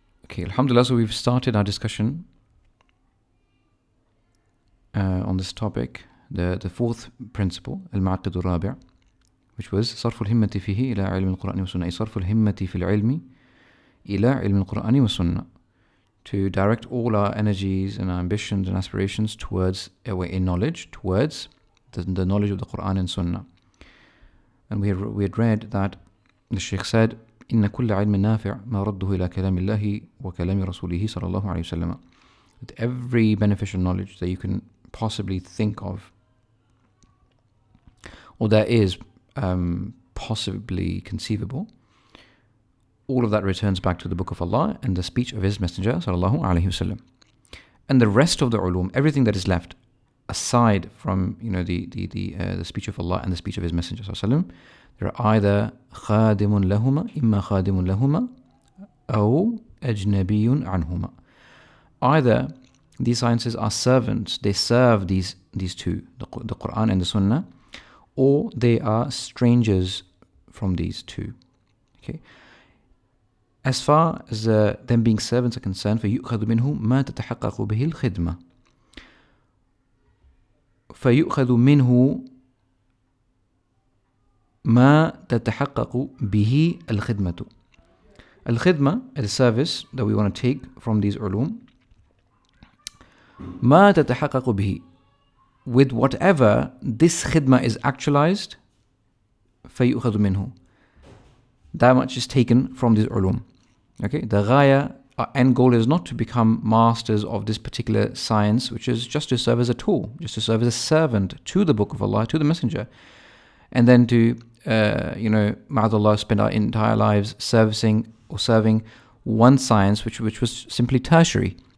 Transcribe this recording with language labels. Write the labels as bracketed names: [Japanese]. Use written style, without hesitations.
[English] Okay, alhamdulillah, so we've started our discussion on this topic, the fourth principle, [Arabic] المعقد الرابع, [English] which was [Arabic] صرف الهمة فيه إلى علم القرآن والسنة. صرف الهمة في العلم إلى علم القرآن والسنة. [English] To direct all our energies and our ambitions and aspirations towards in knowledge, towards the knowledge of the Quran and Sunnah. And we had read that the Shaykh said, [Arabic] إن كل علم نافع ما رده إلى كلام الله وكلام رسوله صلى الله عليه وسلم. [English] That every beneficial knowledge that you can possibly think of, or that is possibly conceivable, all of that returns back to the Book of Allah and the speech of His Messenger sallallahu alaihi wasallam. And the rest of the ulum, everything that is left aside from the speech of Allah and the speech of His Messenger sallallahu alaihi wasallam, they're either [Arabic] خادم لهما إما خادم لهما أو أجنبي عنهما. [English] Either these sciences are servants, they serve these two, the Quran and the Sunnah, or they are strangers from these two. Okay. As far as them being servants are concerned, [Arabic] فيؤخذ منه ما تتحقق به الخدمة. فيؤخذ منه ما تتحقق به الخدمة. [English] الخدمة is a service that we want to take from these ulum. [Arabic] ما تتحقق به, [English] with whatever this khidmah is actualized, [Arabic] فيؤخذ منه. [English] That much is taken from these ulum. Okay, the ghaya, our end goal is not to become masters of this particular science, which is just to serve as a tool, just to serve as a servant to the Book of Allah, to the Messenger, and then to ma'adallah, spend our entire lives serving one science which was simply tertiary.